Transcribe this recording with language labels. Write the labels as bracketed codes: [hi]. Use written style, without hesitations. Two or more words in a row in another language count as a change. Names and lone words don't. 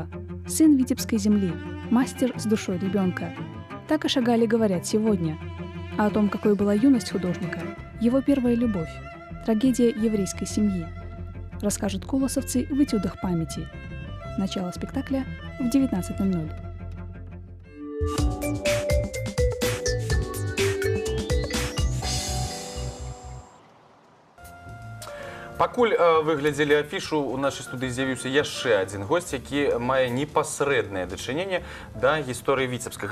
[ru] Сын Витебской земли. Мастер с душой ребенка. Так о Шагале говорят сегодня. А о том, какой была юность художника, его первая любовь, трагедия еврейской семьи, расскажут колосовцы в этюдах памяти. Начало спектакля в 19:00. [be] Пакуль вы глядзелі афішу, у нашай студыі з'явіўся яшчэ адзін госць, які мае непасрэднае дачыненне да гісторыі Віцебска.